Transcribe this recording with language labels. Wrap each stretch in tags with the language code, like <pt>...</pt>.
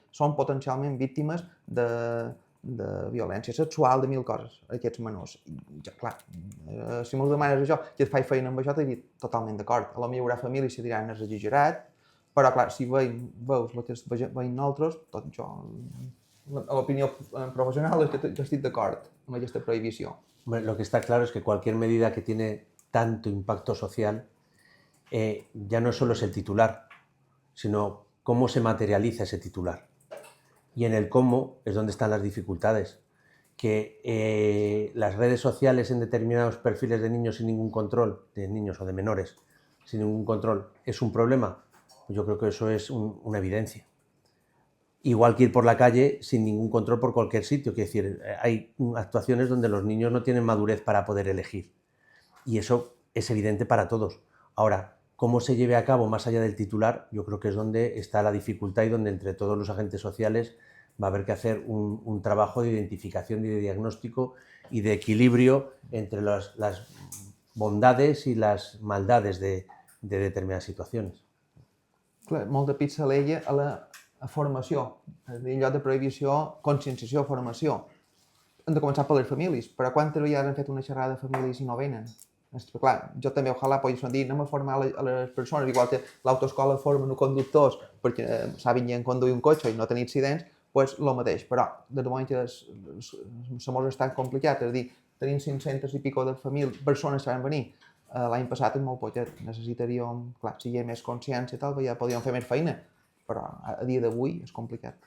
<ca>Són potencialment víctimes de violència sexual, de mil coses, aquests menors. Clar, si m'ho demanes això, que et faig feina amb això, t'he dit totalment d'acord. Potser hi haurà famílies que diran és exagerat, però clar, si veus el que veiem nosaltres, tot això, l'opinió professional és que estic d'acord amb aquesta prohibició.</ca> <es>Lo que está claro es que cualquier medida que tiene tanto impacto social ya no solo es el titular, sino cómo se materializa ese titular. Y en el cómo es donde están las dificultades. Que las redes sociales en determinados perfiles de niños sin ningún control, de niños o de menores, sin ningún control, es un problema. Yo creo que eso es una evidencia. Igual que ir por la calle sin ningún control por cualquier sitio. Quiero decir, hay actuaciones donde los niños no tienen madurez para poder elegir. Y eso es evidente para todos. Ahora, cómo se lleve a cabo más allá del titular, yo creo que es donde está la dificultad y donde entre todos los agentes sociales va a haber que hacer un trabajo de identificación y de diagnóstico y de equilibrio entre las bondades</es> <ca>i les maldades de determinades situacions. Clar, molt de pit s'al·lega a la formació, és a dir, en lloc de prohibició, conscienciació, formació. Hem de començar per les famílies, però quantes vegades han fet una xerrada de famílies i no venen? Clar, jo també, ojalà, poguéssim dir, anem a formar a les persones, igual que l'autoescola formen els conductors perquè saben conduir un cotxe i no tenir accidents, doncs el mateix, però des del moment que se mos està complicat, és a dir, tenim 500 i pico de persones que van venir l'any passat, és molt poquet, necessitaríem, clar, si hi ha més consciència i tal, ja podríem fer més feina, però a dia d'avui és complicat.</ca>